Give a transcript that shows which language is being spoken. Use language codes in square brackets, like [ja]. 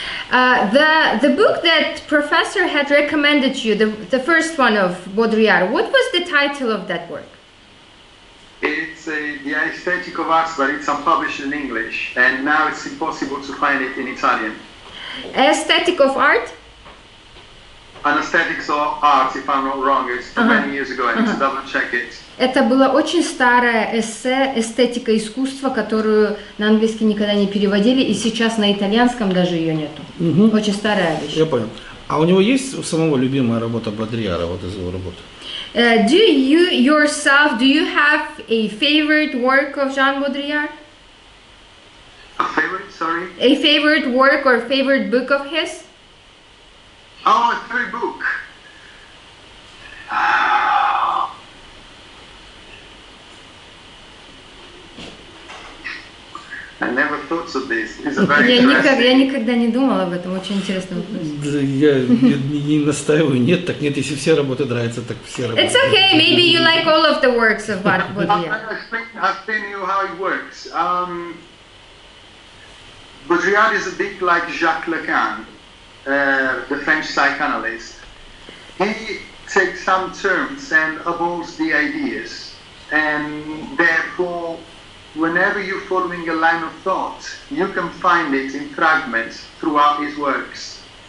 [en] The book that professor had recommended you, the first one of Baudrillard, what was the title of that work? It's the Aesthetic of Art, but it's unpublished in English, and now it's impossible to find it in Italian. Aesthetic of Art? on aesthetics or art, if I'm not wrong. It's from many years ago. I need to double check it. [ru] Это было очень старое эссе «Эстетика искусства», которую на английский никогда не переводили, и сейчас на итальянском даже ее нету. Очень старая вещь. Я понял. А у него есть у самого любимая работа Бодрияра, вот из его работы? [en] Do you yourself, do you have a favorite work of Jean Baudrillard? A favorite, sorry? A favorite work or favorite book of his? Oh, a favorite book. I never thought of this. It's a very [ru] Я никогда не думала об этом, очень интересный вопрос. Я не настаиваю, нет, так нет, если все работы нравятся, так все работы. [en] It's okay, maybe you like all of the works of Baudrillard. I'll explain you how it works. Baudrillard is a bit like Jacques Lacan, the French psychanalyst. He takes some terms and evolves the ideas, and therefore, whenever you're following a line of thought, you can find it in fragments throughout his works.